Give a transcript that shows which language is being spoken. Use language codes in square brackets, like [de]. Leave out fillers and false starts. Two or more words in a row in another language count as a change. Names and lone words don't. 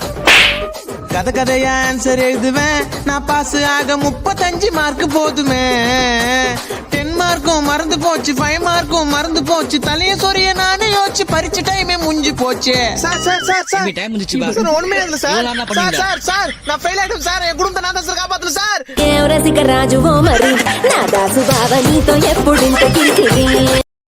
[ta] கதையா ஆன்சர் எழுதுவேன் நான், பாஸ் ஆக 35 மார்க் போதுமே. 10 மார்க்கும் மறந்து போச்சு, 5 மார்க்கும் மறந்து போச்சு. தலைய சொரிய நானே யோசிச்சு பரிச்ச டைமே முடிஞ்சு போச்சு. தம்பி, time முடிஞ்சுச்சு பா. சார் ஒண்ணுமே இல்ல சார். இவ்வளவு நாள் பண்ணிருந்தா? சார் நான் ஃபெயில் ஆயிட்டேன் சார், என் குடும்பத்தை நான் தான் சார் காப்பாத்தணும் சார். [te] రసిక రాజువో మరి నా దాసు బావ నీతో ఎప్పుడింత కిరికిరి